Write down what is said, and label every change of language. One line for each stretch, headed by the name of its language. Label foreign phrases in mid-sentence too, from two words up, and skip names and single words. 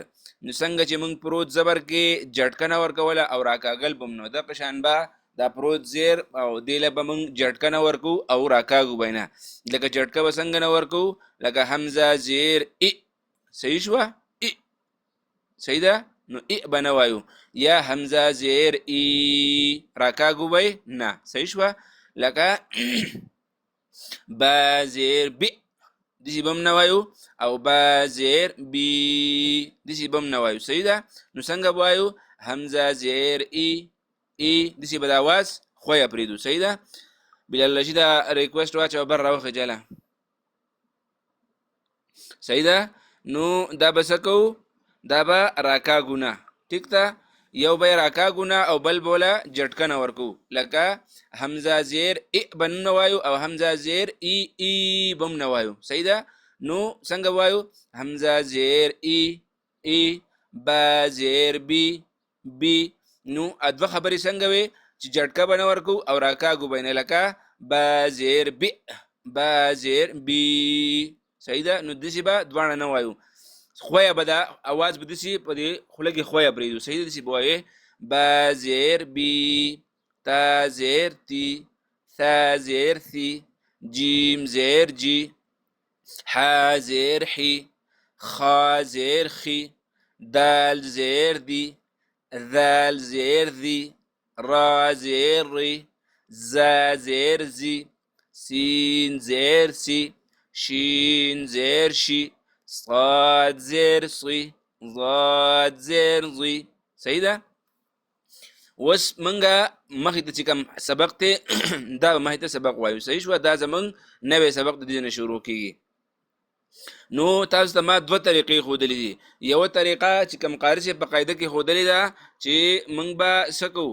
Pashto: نو څنګه چې موږ پروت زبر کې جټکنه ورکوله او راکاږل به نو دغه شان به دا پروت زیر او دې له به موږ جټکنه ورکو او راکاږو به نه. لکه جټکه به څنګه نه ورکو؟ لکه حمزه زیر ای صحیح شوه. ای صحیح ده. نو ای به نه وایو. یا حمزه زیر ای راکاږو به نه صحیح شوه. لکه با زیر بی دسی بم نه وایو، او با زیر بی دسی بم نه وایو صحیح ده. نو څنګه به وایو؟ حمزه زیر ای ای دسی به د اواز خویه پرېږدو صحیح ده. بلال رشید ریکویسټ واچوه بر راوخه جله صحیح ده. نو دا به څه کوو؟ دا به راکاږو نه ټیک ده. یو به یې راکاږو نه او بل به وله جټکنه ورکوو. لکه حمزه زیر ای به نه وایو او حمزه زیر ای ای به هم نه وایو صحیح ده. نو څنګه وایو؟ حمزه زیر ای ای، با زیر بی بی. نو دوه خبرې څنګه وي چې جټکه به نه ورکوو او راکاږو به نه. لکه با زیر بی با زیر بی صحیح ده. نو داسې به دواړه نه وایو. خویه به دا اواز به داسې په دې خوله کې خویه پرېږدو صحیح ده. داسې به وایې با زیر بی، تا زیر تی، ثا زیر ثی، جیم زیر جی، حا زیر حی، خا زیر خی، دال زیر دی، ذال زیر ذی، را زیر ری، زا زیر زی، سین زیر سی، شین زیر شی، صاد زیر صی، ضاد زیر ضی صحیح ده. اوس منګه مخې ته چې کوم سبق دی دا به مخې ته سبق وایو صحیح شوه. دا زمونږ نوی سبق د دې نه شروع کېږي. نو تاسو ته ما دوه طریقې ښودلې دي. یوه طریقه چې کوم قاري صاحب په قاعده کې ښودلې ده چې موږ به څه کوو؟